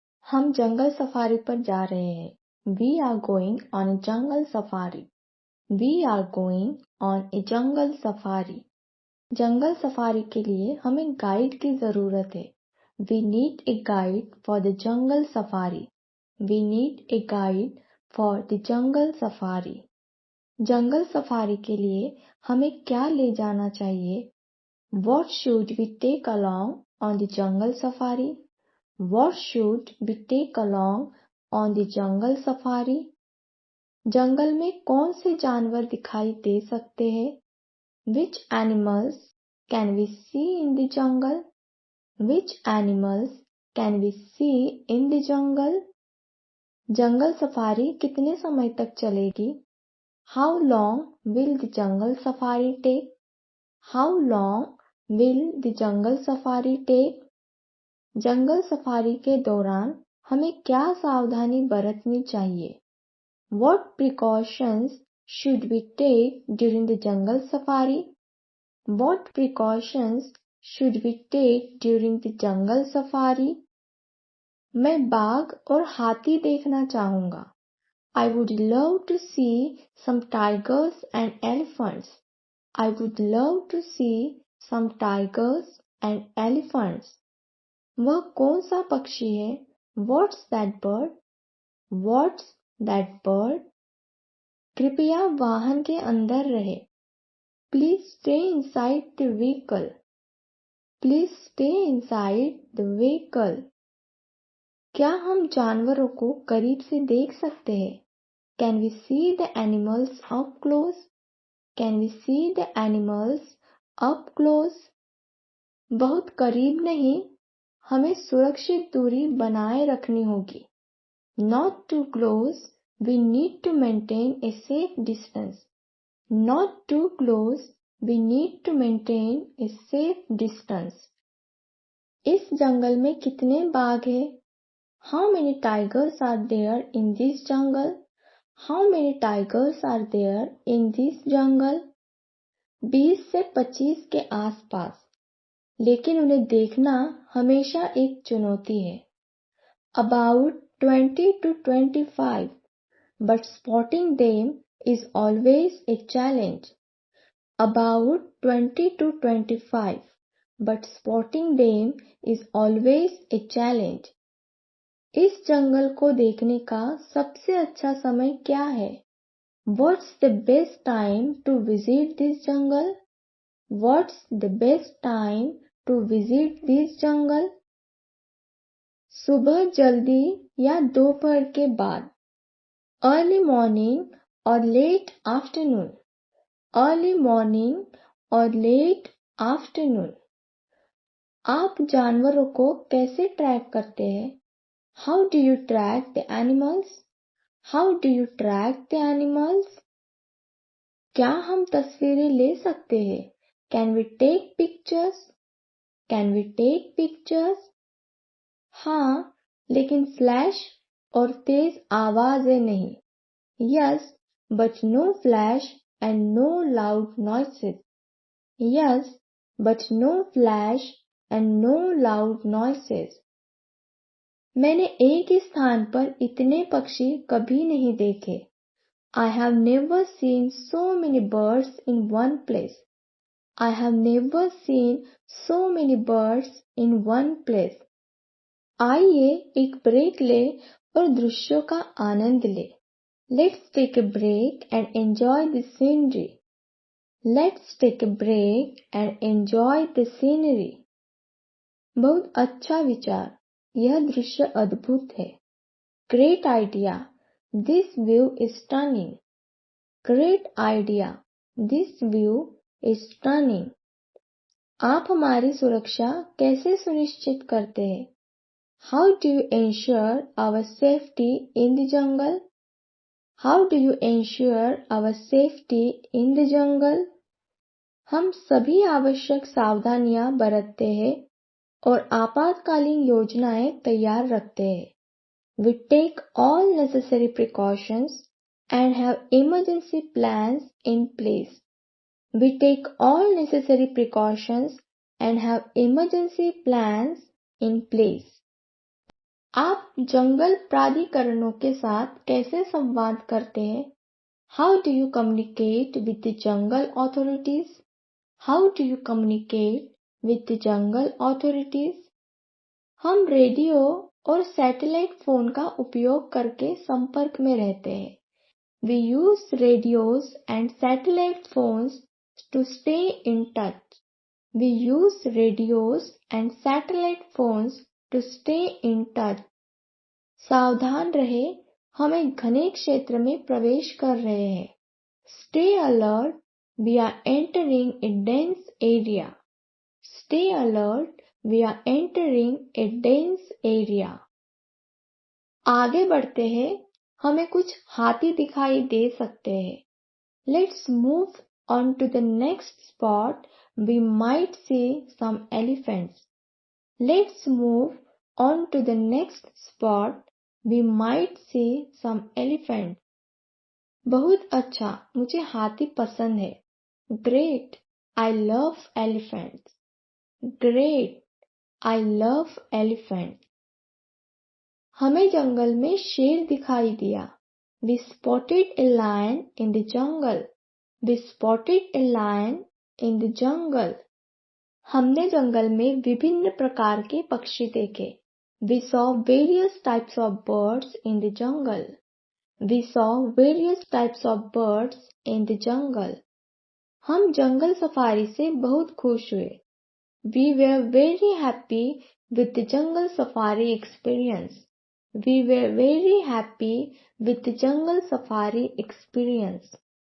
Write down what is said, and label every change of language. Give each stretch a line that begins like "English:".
Hindi: हम जंगल सफारी पर जा रहे हैं।
English: We are going on a jungle safari. We are going on a jungle safari.
Hindi: Jungle safari के लिए हमें गाइड की जरूरत है।
English: We need a guide for the jungle safari. We need a guide for the jungle safari.
Hindi: Jungle safari के लिए हमें क्या ले जाना चाहिए?
English: What should we take along on the jungle safari? What should we take along on the jungle safari?
Hindi: जंगल में कौन से जानवर दिखाई दे सकते हैं?
English: Which animals can we see in the jungle? Which animals can we see in the jungle?
Hindi: Jungle safari कितने समय तक चलेगी?
English: How long will the jungle safari take? How long will the jungle safari take?
Hindi: Jungle safari के दौरान हमें क्या सावधानी बरतनी चाहिए?
English: What precautions should we take during the jungle safari? What precautions should we take during the jungle safari?
Hindi: मैं बाघ और हाथी देखना चाहूंगा।
English: I would love to see some tigers and elephants. I would love to see some tigers and elephants.
Hindi: वह कौन सा पक्षी है?
English: What's that bird? What's that bird?
Hindi: कृपया वाहन के अंदर रहे।
English: Please stay inside the vehicle. Please stay inside the vehicle.
Hindi: क्या हम जानवरों को करीब से देख सकते हैं?
English: Can we see the animals up close? Can we see the animals up close?
Hindi: बहुत करीब नहीं, हमें सुरक्षित दूरी बनाए रखनी होगी।
English: Not too close, we need to maintain a safe distance. Not too close, we need to maintain a safe distance.
Hindi: इस जंगल में कितने बाघ हैं?
English: How many tigers are there in this jungle? How many tigers are there in this jungle?
Hindi: 20 से 25 के आसपास, लेकिन उन्हें देखना हमेशा एक चुनौती है।
English: About 20 to 25, but spotting them is always a challenge. About 20 to 25, but spotting them is always a challenge.
Hindi: इस जंगल को देखने का सबसे अच्छा समय क्या है?
English: What's the best time to visit this jungle? What's the best time to visit this jungle?
Hindi: सुबह जल्दी या दोपहर के बाद?
English: Early morning or late afternoon? Early morning or late afternoon?
Hindi: आप जानवरों को कैसे ट्रैक करते हैं?
English: How do you track the animals? How do you track the animals?
Hindi: क्या हम तस्वीरें ले सकते हैं?
English: Can we take pictures? Can we take pictures?
Hindi: हाँ, लेकिन फ्लैश और तेज आवाजें नहीं।
English: Yes, but no flash and no loud noises. Yes, but no flash and no loud noises.
Hindi: मैंने एक ही स्थान पर इतने पक्षी कभी नहीं देखे।
English: I have never seen so many birds in one place. I have never seen so many birds in one place.
Hindi: आइए एक ब्रेक ले और दृश्यों का आनंद ले।
English: Let's take a break and enjoy the scenery. Let's take a break and enjoy the scenery.
Hindi: बहुत अच्छा विचार, यह दृश्य अद्भुत है।
English: Great idea, this view is stunning. Great idea, this view is stunning.
Hindi: आप हमारी सुरक्षा कैसे सुनिश्चित करते हैं?
English: How do you ensure our safety in the jungle? How do you ensure our safety in the jungle?
Hindi: हम सभी आवश्यक सावधानियां बरतते हैं और आपातकालीन योजनाएं तैयार रखते हैं।
English: We take all necessary precautions and have emergency plans in place. We take all necessary precautions and have emergency plans in place.
Hindi: आप जंगल प्राधिकरणों के साथ कैसे संवाद करते हैं?
English: How do you communicate with the jungle authorities? How do you communicate with the jungle authorities?
Hindi: हम radio और सैटेलाइट फोन का उपयोग करके संपर्क में रहते हैं।
English: We use radios and satellite phones to stay in touch. We use radios and satellite phones to stay in touch.
Hindi: सावधान रहे, हम एक घने क्षेत्र में प्रवेश कर रहे हैं।
English: Stay alert, we are entering a dense area. Stay alert, we are entering a dense area.
Hindi: आगे बढ़ते हैं, हमें कुछ हाथी दिखाई दे सकते हैं।
English: Let's move on to the next spot. We might see some elephants. Let's move on to the next spot. We might see some elephants.
Hindi: बहुत अच्छा, मुझे हाथी पसंद है।
English: Great, I love elephants. Great, I love elephants.
Hindi: हमें जंगल में शेर दिखाई दिया।
English: We spotted a lion in the jungle. We spotted a lion in the jungle.
Hindi: हमने जंगल में विभिन्न प्रकार के पक्षी देखे।
English: We saw various types of birds in the jungle. We saw various types of birds in the jungle.
Hindi: हम जंगल safari से बहुत खुश हुए।
English: We were very happy with the jungle safari experience. We were very happy with the jungle safari experience.